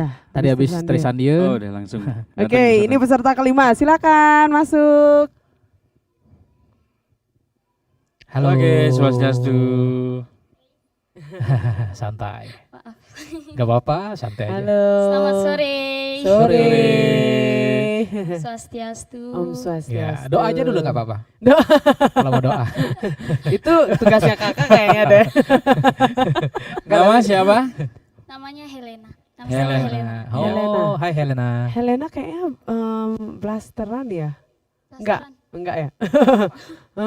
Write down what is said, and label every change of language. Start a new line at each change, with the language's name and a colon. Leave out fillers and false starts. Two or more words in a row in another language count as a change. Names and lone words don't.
Indonesian: Tadi habis Trisandie. Oh, udah langsung. Oke, ini peserta kelima. Silakan masuk. Halo. Oke, swastiastu. Santai. Gak apa-apa, santai aja. Halo. Selamat sore. Sore. Swastiastu. Om Ya, Swastiastu. doa aja dulu gak apa-apa. Doa. Kalau mau doa. Itu tugasnya kakak kayaknya deh. Nama siapa? Namanya Helena. Nama saya Helena. Oh, Helena. hai Helena. Helena kayaknya blasteran ya? Enggak, enggak ya? Hah?